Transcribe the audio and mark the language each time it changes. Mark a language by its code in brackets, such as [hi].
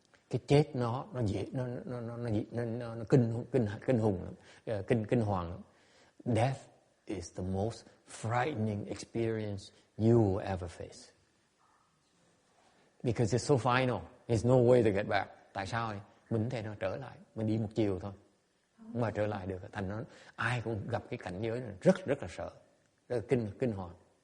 [vi] Cái chết nó dễ, nó kinh hùng lắm, kinh hoàng lắm. [en] Death is the most frightening experience you will ever face. Because it's so final, there's no way to get back. [vi] Tại sao? Mình không thể nào trở lại, mình đi một chiều thôi, không mà trở lại được. Thành nó ai cũng gặp cái cảnh giới này rất là sợ, rất là kinh hoàng.